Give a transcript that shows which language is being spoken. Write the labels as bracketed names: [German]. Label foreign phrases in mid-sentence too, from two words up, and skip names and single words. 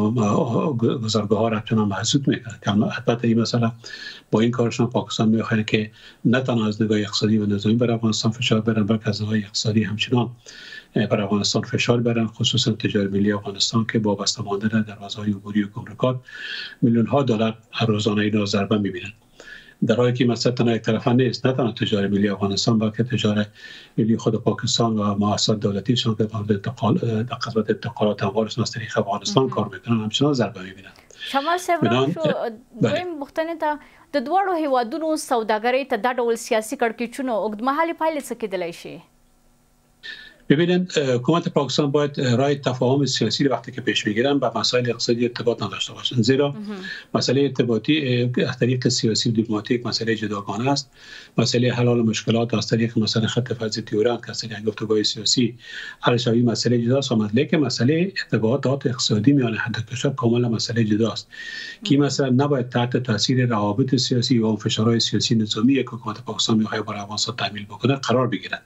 [Persian] و گذرگاه‌ها را چنان محدود میکنه که البته این مسئله با این کارشان پاکستان میخواد که نه تنها از نگاه اقتصادی و نظامی بر افغانستان فشار برن بلکه از نگاه اقتصادی همچنان بر افغانستان فشار برن، خصوصا تجاری ملی افغانستان که با بسته ماندن دروازه‌های عبوری و گمرکات میلیون‌ها دلار هر روزانه اینا ضربه می‌بینن. در حالی که مسئله تنها یک طرفه نیست، نه تنها تجاری ملی افغانستان بلکه تجاری ملی خود پاکستان و مؤسسات دولتیشان که در قسمت انتقالات اموالشان از طریق افغانستان کار میکنن همچنان ضربه می‌بینن. [Pashto] شمال صاحب دویم پوښتنې ته د دواړو هیوادونو سوداګرۍ ته دا ډول سیاسي کړکېچونو اوږدمهالې پایلې څه کېدلی شي؟ [Persian] ببینید حکومت پاکستان باید راه تفاهم سیاسی وقتی که پیش میگیرن با مسائل اقتصادی ارتباط نداشته باشند، زیرا مسئله ارتباطی از طریق سیاسی و دیپلماتیک مسئله جداگانه است. مسئله حل مشکلات از طریق مثلا خط فلزی تهران که از طریق گفتگوهای سیاسی حل شوی مسئله جداست، لیکن مسئله ارتباطات اقتصادی میان هر دو کشور کاملا مسئله جداست که مثلا نباید تحت تاثیر روابط سیاسی و فشارهای سیاسی نظامی که حکومت پاکستان میخواد برای افغانستان تحمیل بکنه قرار بگیرد.